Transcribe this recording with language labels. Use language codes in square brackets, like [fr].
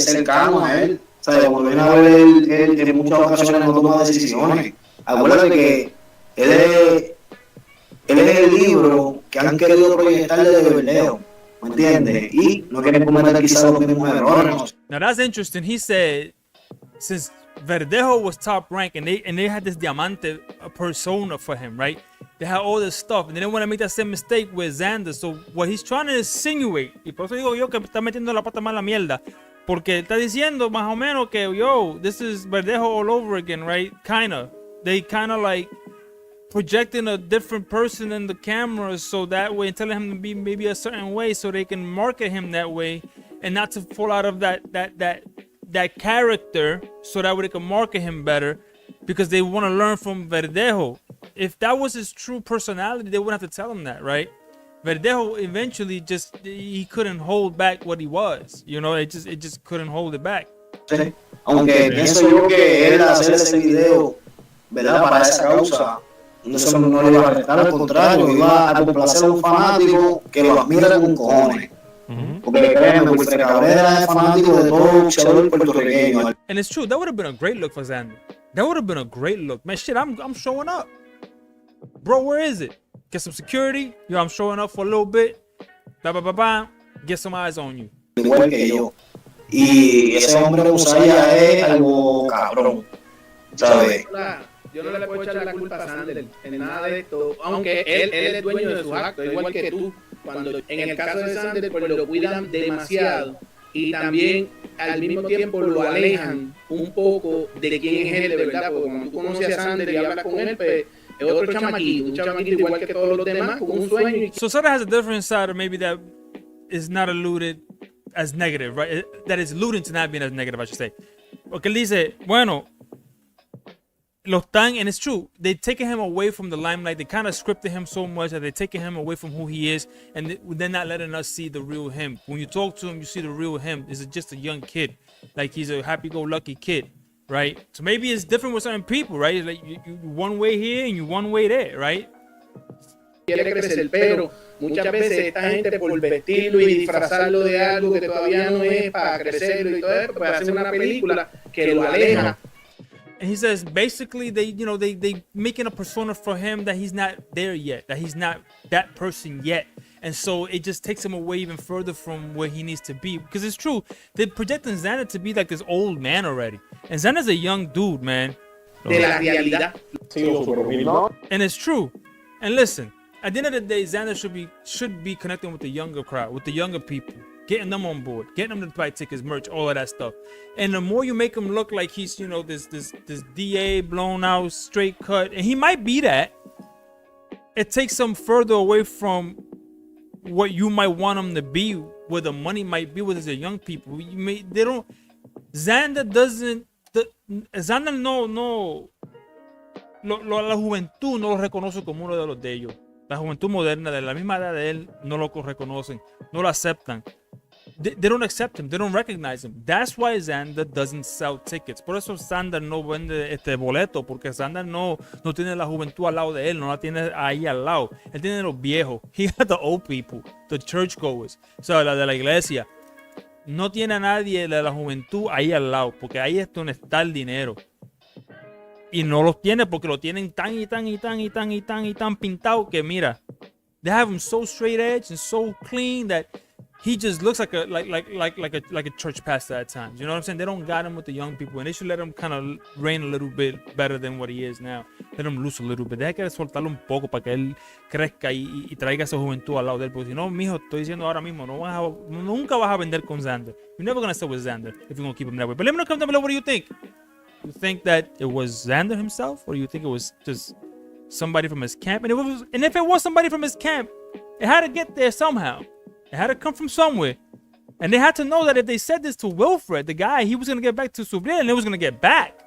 [es] Cercano a él, ¿Sabes? Cuando viene a ver, él en muchas ocasiones no toma decisiones. Acuérdate que él es el libro que han querido proyectarle de Verdejo, ¿me entiendes? Y no quieren cometer quizás los mismos errores. [en] Now that's interesting. He said since Verdejo was top rank and they had this diamante persona for him, right? They had all this stuff and they didn't want to make that same mistake with Xander. So what he's trying to insinuate, [es] y por eso digo yo que está metiendo la pata más la mierda, porque está diciendo más o menos que yo, [en] this is Verdejo all over again, right? Kinda. They kinda like projecting a different person in the camera so that way and telling him to be maybe a certain way so they can market him that way and not to fall out of that character so that way they can market him better because they want to learn from Verdejo. If that was his true personality, they wouldn't have to tell him that, right? Verdejo eventually just he couldn't hold back what he was, you know, it just couldn't hold it back. [es] Sí. Aunque pienso yo que él hacer ese video, ¿verdad? Para esa causa, eso no le iba a restar, al contrario, iba a complacer a un fanático que lo admira con cojones. Porque créeme, Wilfred Cabrera es fanático de todo boxeador puertorriqueño. [en] And it's true, that would have been a great look for Xander. That would have been a great look. Man, shit, I'm showing up. Bro, where is it? Get some security. Yo, I'm showing up for a little bit. Blah, blah, blah, blah. Get some eyes on you. [es] Igual que yo. Y ese hombre Usaya es algo cabrón, ¿sabes? Yo no le puedo echar la culpa a Xander en nada de esto, aunque él es dueño de sus actos, igual que tú. Cuando en el caso de Xander, pues lo cuidan demasiado y también al mismo tiempo lo alejan un poco de quién es él de verdad, porque cuando tú conoces a Xander y hablas con él, pues es otro chamaquito, un chamaquito igual que todos los demás, con un sueño. [en] So Xander has a different side, or maybe that is not alluded as negative, right? That is alluding to not being as negative, I should say. [es] Porque él dice, bueno, lo están, [en] and it's true, they're taking him away from the limelight. They kind of scripted him so much that they're taking him away from who he is, and they're not letting us see the real him. When you talk to him, you see the real him. This is just a young kid, like he's a happy-go-lucky kid, right? So maybe it's different with certain people, right? It's like you one way here and you one way there, right? [es] Quiere crecer, pero muchas veces esta gente por vestirlo y disfrazarlo de algo que todavía no es para crecerlo y todo eso, pues hacen una película que lo aleja. [en] And he says basically they making a persona for him that he's not there yet, that he's not that person yet. And so it just takes him away even further from where he needs to be. Because it's true, they're projecting Xander to be like this old man already. And Xander's a young dude, man. [es] De la realidad. [en] And it's true. And listen, at the end of the day, Xander should be connecting with the younger crowd, with the younger people, getting them on board, getting them to buy tickets, merch, all of that stuff. And the more you make him look like he's, you know, this DA blown out, straight cut, and he might be that, it takes him further away from what you might want him to be, where the money might be with the young people. [es] Xander no, la juventud no lo reconoce como uno de los de ellos. La juventud moderna de la misma edad de él no lo reconocen, no lo aceptan. [en] They don't accept him, they don't recognize him. That's why Xander doesn't sell tickets. [es] Por eso Xander no vende este boleto, porque Xander no tiene la juventud al lado de él, no la tiene ahí al lado. Él tiene los viejos. [en] He got the old people, the churchgoers, [es] o sea, la de la iglesia. No tiene a nadie de la juventud ahí al lado, porque ahí es donde está el dinero. Y no los tiene porque lo tienen tan pintado que mira, [en] they have him so straight edge and so clean that he just looks like a church pastor at times. You know what I'm saying? They don't got him with the young people, and they should let him kind of reign a little bit better than what he is now. Let him loose a little bit. [es] Deja que soltarlo un poco para que él crezca y traiga esa juventud al lado de él. Porque si no, mijo, estoy diciendo ahora mismo, nunca vas a vender con Xander. [en] You're never gonna sell with Xander if you're gonna keep him that way. But let me know, comment down below, what do you think? You think that it was Xander himself, or you think it was just somebody from his camp? And if it was somebody from his camp, it had to get there somehow. It had to come from somewhere. And they had to know that if they said this to Wilfred, the guy, he was going to get back to Subriel and it was going to get back.